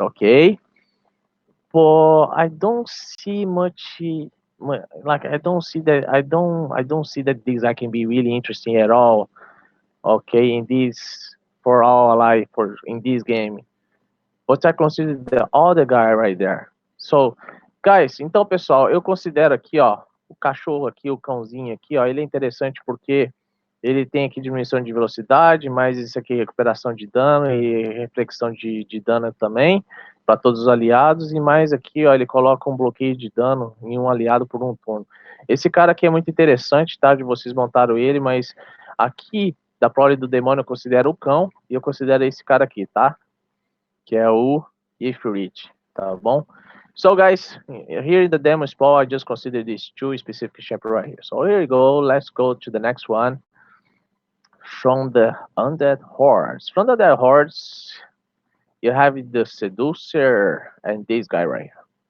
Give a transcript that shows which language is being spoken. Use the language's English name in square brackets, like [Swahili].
[English] Okay, but I don't see much. Like I don't see that this guy can be really interesting at all. Okay, in this for all ally for in this game. But I consider the other guy right there. So, guys, [Portuguese] então pessoal, eu considero aqui, ó, o cachorro aqui, o cãozinho aqui, ó, ele é interessante porque ele tem aqui diminuição de velocidade, mais isso aqui recuperação de dano e reflexão de dano também para todos os aliados e mais aqui, ó, ele coloca um bloqueio de dano em um aliado por um turno. Esse cara aqui é muito interessante, tá? De vocês montaram ele, mas aqui da prole do demônio eu considero o cão e eu considero esse cara aqui, tá? Que é o Ifrit, tá bom? [English] So guys, here in the demo spot, I just consider these 2 specific champions right here. So here you go, let's go to the next one. From the Undead Hordes. From the Undead Hordes, you have the Seducer and this guy right here.